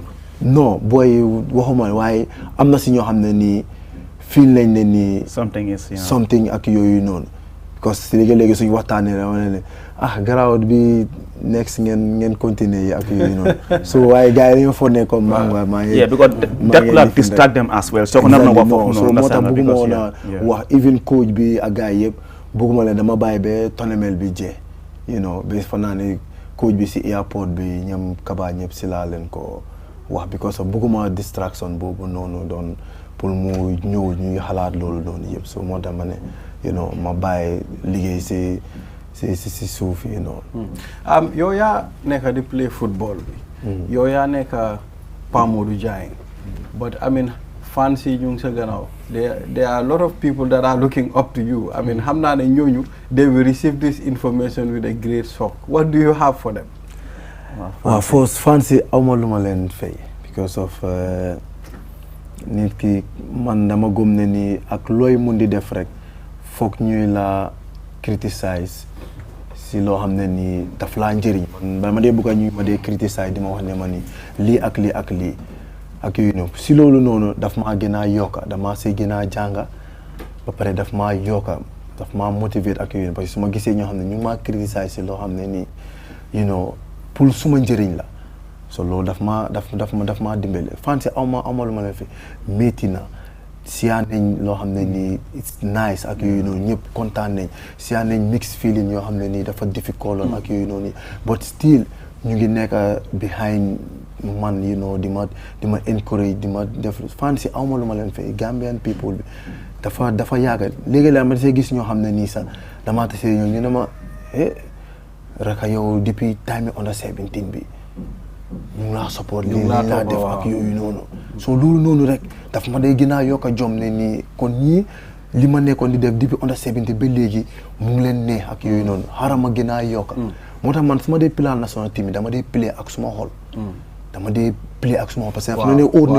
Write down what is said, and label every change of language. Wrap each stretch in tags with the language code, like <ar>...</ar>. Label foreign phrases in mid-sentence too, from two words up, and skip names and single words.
<wo>non booy waxuma waaye am na si ñoo xam ne nii feel nañ ne nii. something ak yooyu noonu. because si léegi suñu waxtaanee dama ne garaawut bi next ngeen continuer ak yooyu noonu. so waaye gars yi dañoo foog ne comme maa ngi.</wo> <en>because that could distract them as well.</en> <wo>so na wax foofu noonu moo tax bëgguma woon a wax even coach bi ak gars yëpp bëgguma leen dama bàyyi ba tournament bi jee. ba fa naa ne coach bi si airport bi ñoom Kaba ñëpp si laa leen ko wax because bëgguma distraction boobu noonu doon pour mu ñëw ñuy xalaat loolu noonu yëpp so moo tax ma ne ma bàyyi liggéey si suuf yi noonu. yow yaa nekk di play football bi. yow yaa nekk Pa Modou Dieng.</wo> <en>but I mean fans</en> <wo>yi ñu ngi sa gannaaw.</wo> <en>there are a lot of people that are looking up to you. I mean</en> <wo>xam naa ne ñooñu</wo> <en>they will receive this information with a great shock. What do you have for them?</en> <wo>waaw first fans yi awma lu ma leen fay</wo> <en>because of</en> <wo>nit ki man dama gëm ne ni ak looy mun di def rek foog ñuy la criticize si loo xam ne ni daf laa njëriñ. man ma dee bëgg ñuy ma dee criticize di ma wax ne ma ni lii ak lii ak lii ak yooyu noonu si loolu noonu daf maa gën a yokka dama si gën a jànga ba pare daf maa yokka daf maa motiver ak yooyu</wo> <fr>parce que</fr> <wo>su ma gisee ñoo xam ne ñu maa criticize si loo xam ne nii pour suma njëriñ la so loolu daf maa dimbale fan si awma lu ma leen fi métti na siyaa nañ loo xam ne nii</wo> <en>it's nice</en> <wo>ak yooyu noonu ñëpp kontaan nañ siyaa nañ</wo> <en>mixed feeling</en> <wo>yoo xam ne nii dafa difficult ak yooyu noonu</wo> <en>but still</en> <wo>ñu ngi nekk behind man di ma encourage di ma def fan si awma lu ma leen fay</wo> <en>Gambian people</en> <wo>bi dafa yàgga léegi la ma see gis ñoo xam ne nii sax damaa tasee ñoom ñu ne ma raka yow depuis</wo> <en>time under 17</en> <wo>bi ñu ngi laa support lii laa def ak yooyu noonu so loolu noonu rek daf ma day gën a yokk a jom ne nii kon ñii li ma nekkoon di def depuis</wo> <en>under 17</en> <wo>ba léegi mu ngi leen neex ak yooyu noonu xaaral ma gën a yokk moo tax man su ma dee</wo> <en>play national team</en> <wo>dama dee play ak suma xol dama dee play ak suma xol</wo> <fr>parce que</fr>